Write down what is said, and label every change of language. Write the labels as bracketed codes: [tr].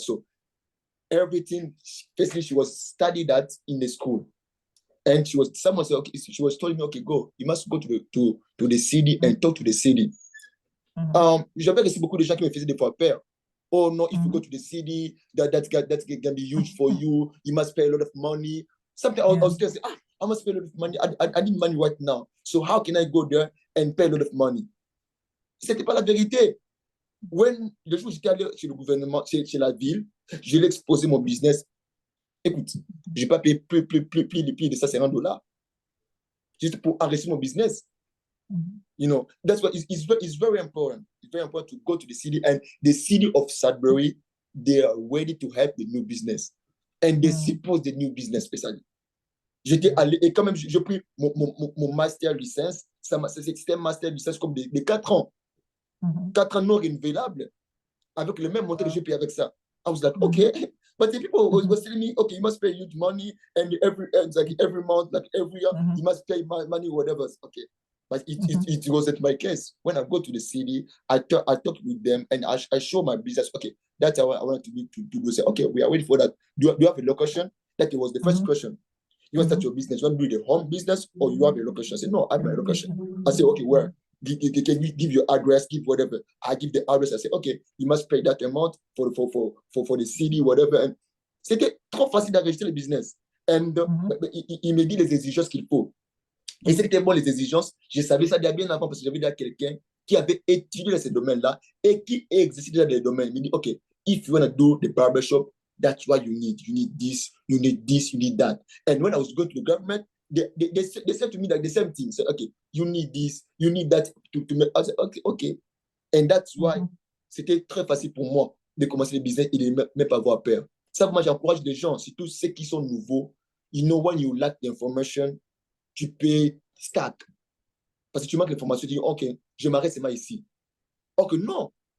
[en] So everything, basically, she was studied that in the school. And someone said, okay, she was telling me, okay, go, you must go to the city and talk to the city. [fr] J'avais reçu beaucoup de gens qui me faisaient des fois peur. [en] Oh no, if you go to the city, that can be huge for you. You must pay a lot of money. Something I was just saying, I must pay a lot of money. I need money right now. So how can I go there and pay a lot of money? [fr] C'était pas la vérité. Le jour où j'étais allé chez le gouvernement, chez la ville, je l'ai exposé mon business. Écoute, je n'ai pas payé plus de $500 juste pour enrichir mon business. [en] That's why it's very important. It's very important to go to the city, and the city of Sudbury, they are ready to help the new business. And they support the new business, especially. [fr] J'étais allé, et quand même, j'ai pris mon master licence. C'était un master licence comme de 4 ans. 4 ans non renouvelables, avec le même montant que j'ai payé avec ça. [en] I was like, okay. But the people was telling me, okay, you must pay huge money, and every month, like every year, you must pay money, whatever. Okay. But it wasn't my case. When I go to the city, I talk with them and I show my business. Okay, that's how I wanted to do. Say, okay, we are waiting for that. Do you have a location? That was the first question. You want to start your business? You want to do the home business or you have a location? I said, no, I have my location. I say, okay, where? Can you give your address, give whatever. I give the address. I say, okay, you must pay that amount for the city, whatever. [fr] And c'était trop facile d'enregistrer le business. And il me dit les exigences qu'il faut. Et c'était bon les exigences. Je savais ça déjà bien avant parce que j'avais déjà quelqu'un qui avait étudié dans ces domaines-là et qui exerçait déjà des domaines. Il me dit, OK, [en] if you want to do the barbershop, that's what you need. You need this, you need this, you need that. And when I was going to the government, they said to me like the same thing. So, okay, you need this, you need that to make. I said, okay. And that's why [fr] c'était très facile pour moi de commencer le business et de ne même pas avoir peur. Ça, moi, j'encourage les gens, surtout ceux qui sont nouveaux. [en] You know, when you lack the information, [fr] tu peux start. Parce que tu manques l'information, tu dis, OK, je m'arrête seulement ici. Ok, non.